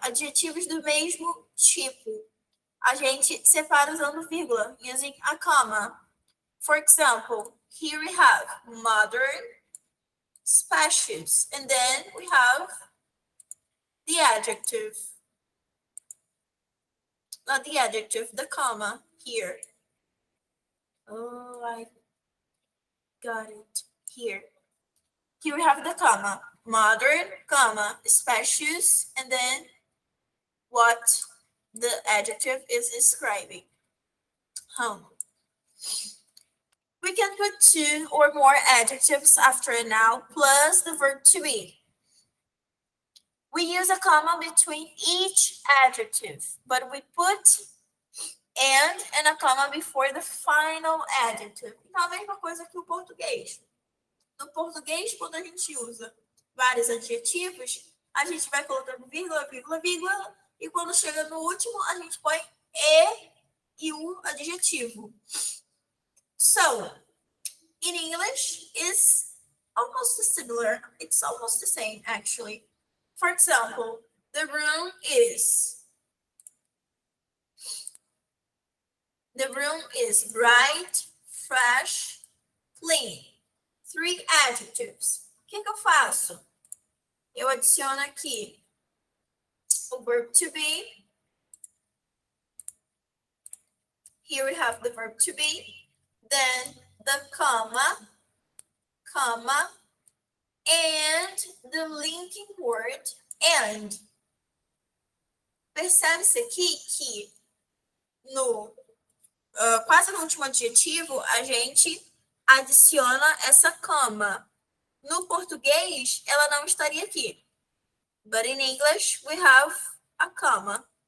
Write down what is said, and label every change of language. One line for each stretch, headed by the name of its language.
Portuguese: Adjetivos do mesmo tipo. A gente separa usando vírgula,
English: using a comma. For example, here we have modern, spacious, and then we have the adjective. Not the adjective, the comma here. Oh, I got it. Here. Here we have the comma. Modern, comma, spacious, and then what the adjective is describing. Home. We can put 2 or more adjectives after a noun plus the verb to be. We use a comma between each adjective, but we put and a comma before the final adjective.
Portuguese: Então, a mesma coisa que o português. No português, quando a gente usa vários adjetivos, a gente vai colocando vírgula, vírgula, vírgula, e quando chega no último, a gente põe e o adjetivo.
English: So, in English, it's almost similar. It's almost the same, actually. For example, the room is bright, fresh, clean. 3 adjectives.
Portuguese: O que eu faço? Eu adiciono aqui o verb to be.
English: Here we have the verb to be. Then the comma, and the linking word and.
Portuguese: Percebe-se aqui que quase no último adjetivo a gente adiciona essa comma. No português, ela não estaria aqui.
English: But in English, we have a comma.